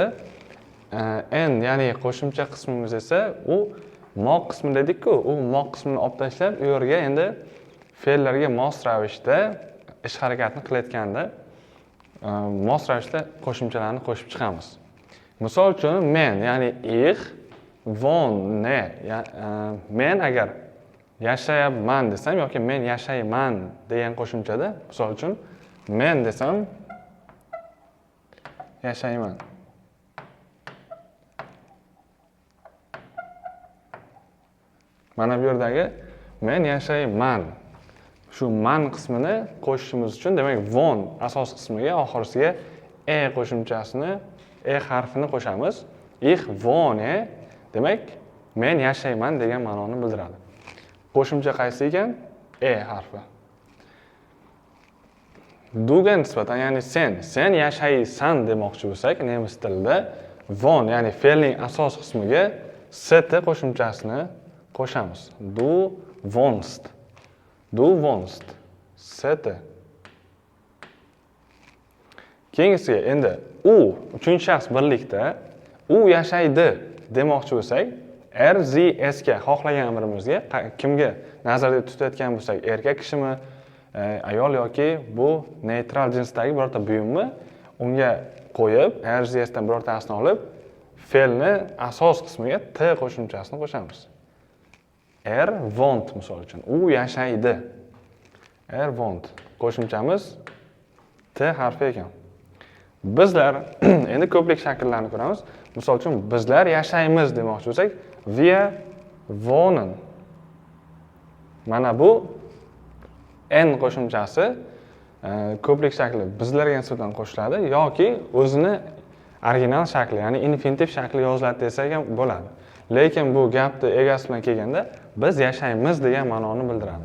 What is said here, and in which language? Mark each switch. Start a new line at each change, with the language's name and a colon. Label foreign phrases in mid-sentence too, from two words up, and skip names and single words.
Uzbek: En, ya'ni qo'shimcha qismimiz esa u moq qismi dedik-ku, u moq qismini olib tashlab, u yerga endi fe'llarga mos ravishda ish harakatini qilayotganda mos ravishda qo'shimchalarni qo'shib chiqamiz. Misol uchun men, ya'ni
German: ich wohne,
Uzbek: men agar yashayapman desam yoki men yashayman degan qo'shimchada, misol uchun men desam yashayman. Mana bu yerdagi men yashayman. Shu man qismini qo'shishimiz uchun, demak, von asos qismiga oxirisiga qo'shimchasini, harfini qo'shamiz.
German: Ich wohne,
Uzbek: demak, men yashayman degan ma'noni bildiradi. Qo'shimcha qaysi ekan? Harfi. Duga nisbatan, ya'ni sen yashaysan demoqchi bo'lsak, nemis tilida von, ya'ni fe'lning asos qismiga st qo'shimchasini qo'shamiz.
German: Du wohnst. St.
Uzbek: Keyingisiga endi uchinchi shaxs birlikda u yashaydi demoqchi bo'lsak, ska xohlagan birimizga, kimga nazarda tutayotgan bo'lsak, erkak kishimi, ayol yoki bu neytral jinsdagi birorta buyummi, unga qo'yib, dan birortasini olib, fe'lni asos qismiga t qo'shimchasini qo'shamiz. Wohnt misol uchun, u yashaydi. Wohnt qo'shimchamiz t harfi ekan. Bizlar endi ko'plik shakllarni ko'ramiz. Misol uchun bizlar yashaymiz demoqchi bo'lsak,
German: wir wohnen.
Uzbek: Mana bu n qo'shimchasi ko'plik shakli bizlarga nisbatan qo'shiladi yoki o'zini original shakli, ya'ni infinitiv shakli yoziladi desak ham bo'ladi. Lekin bu gapni egasi bilan kelganda biz yashaymiz degan ma'noni bildiradi.